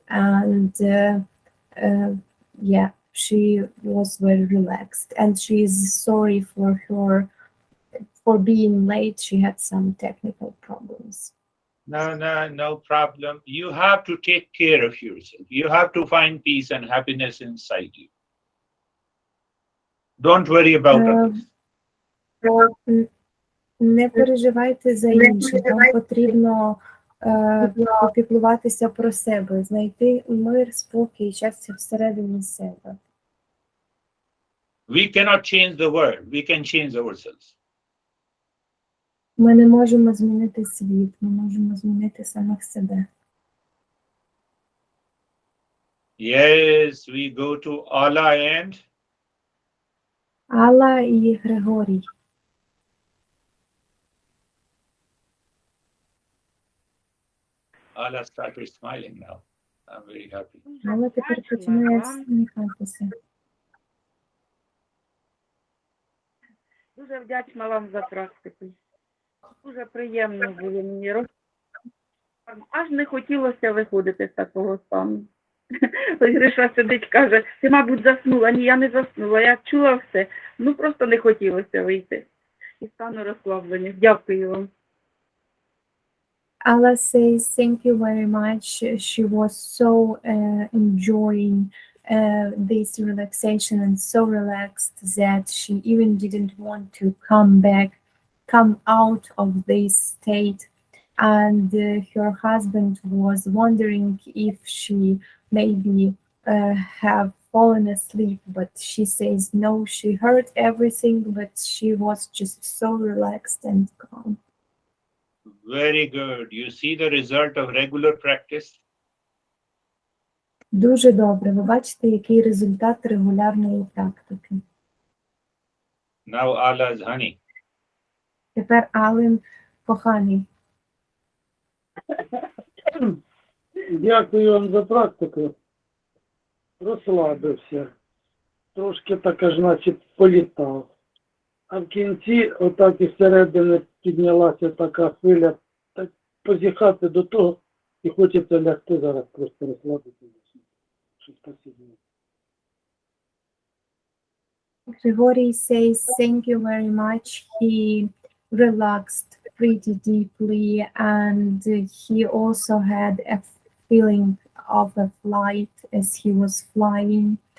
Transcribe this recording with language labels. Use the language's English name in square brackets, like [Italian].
[English] And yeah, she was very relaxed, and she's sorry for being late. She had some technical problems. No problem. You have to take care of yourself. You have to find peace and happiness inside you. Don't worry about others. [Ukrainian] Не переживайте за інших, вам потрібно попіклуватися про себе, знайти мир, спокій, щастя всередині себе. [English] We cannot change the world. We can change ourselves. [Ukrainian] Ми не можемо змінити світ, ми можемо змінити самих себе. [English] Yes, we go to Allah and [Ukrainian] Алла і Григорій. [English] Allah started smiling now. I'm very happy. [Ukrainian] Алла тепер починає всміхатися. Дуже вдячна вам за практику. Дуже приємно було мені. Аж не хотілося виходити з такого стану. Ось Гриша сидить, каже, ти, мабуть, заснула. Ні, я не заснула, я чула все. Ну, просто не хотілося вийти. І стану розслаблення. Дякую вам. [English] Allah says thank you very much. She was so enjoying this relaxation and so relaxed that she even didn't want to come out of this state. And her husband was wondering if she maybe have fallen asleep, but she says no, she heard everything, but she was just so relaxed and calm. Very good. You see the result of regular practice? [Ukrainian] Дуже добре. Ви бачите, який результат регулярної практики. [English] Now Allah's honey. [Ukrainian] Тепер Ален коханий. Дякую вам за практику. Розслабився. Трошки так аж значить політав. А в кінці отак і всередини піднялася така хвиля, так позіхати до того і хочеться лягти зараз, просто розслабитися. [Russian] Спасибо. [English] Grigori says thank you very much. He relaxed pretty deeply, and he also had a feeling of a flight as he was flying.